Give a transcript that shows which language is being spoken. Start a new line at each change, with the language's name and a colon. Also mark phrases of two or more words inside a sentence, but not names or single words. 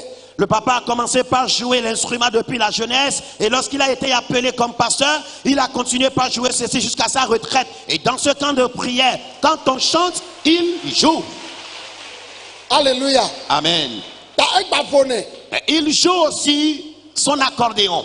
French: Le papa a commencé par jouer l'instrument depuis la jeunesse et lorsqu'il a été appelé comme pasteur, il a continué par jouer ceci jusqu'à sa retraite. Et dans ce temps de prière, quand on chante, il joue. alléluia Amen.
Ewe: ta egba ƒo nɛ
French: Et il joue aussi son accordéon.